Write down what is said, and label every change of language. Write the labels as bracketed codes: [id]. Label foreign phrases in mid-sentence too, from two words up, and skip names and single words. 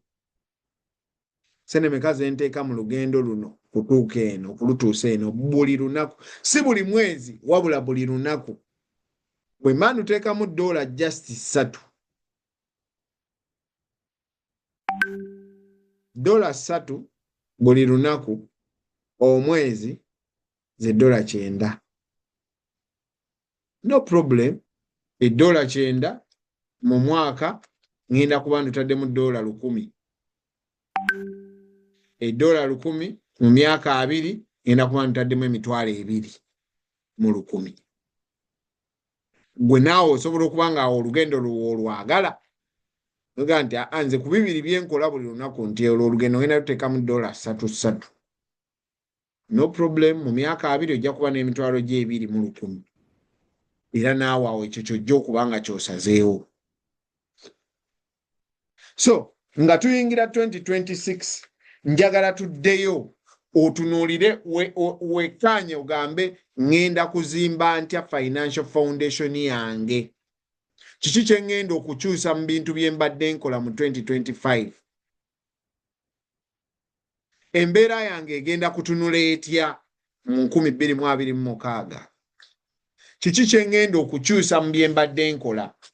[lg] Ssente mmeka ze nteeka mu lugendo luno kutuuka eno okulutuusa eno buli lunaku, si buli mwezi wabula buli lunaku. Bwe mba ntuteekamu $3 $3 buli lunaku, omwezi ze $9. [en] no problem [lg] $9 mu mwaka ngenda kuba ntutaddemu $100 $100 mu myaka 2 ngenda kuba ntutaddemu $200 mu 100 gwe naawe osobola okuba nga olugendo lwagala oga nti anze ku bibiri byenkola buli lunaku nti olugendo ngenda luteekamu $3 [en] no problem [lg] mu myaka 2 ojja kuba n'emitwalo gye 2 mu 100 era naawe awo ekyo kyojja okuba nga kyosazeewo. So nga tuyingira 2026 njagala tuddeyo otunuulire wekkaanye ogambe ngenda kuzimba ntya [en] financial foundation [lg] yange, kiki kye ngenda okukyusa mu bintu bye mbadde nkola mu 2025, embeera yange egenda kutunula etya mu 2026, kiki kye ngenda okukyusa mu bye mbadde nkola.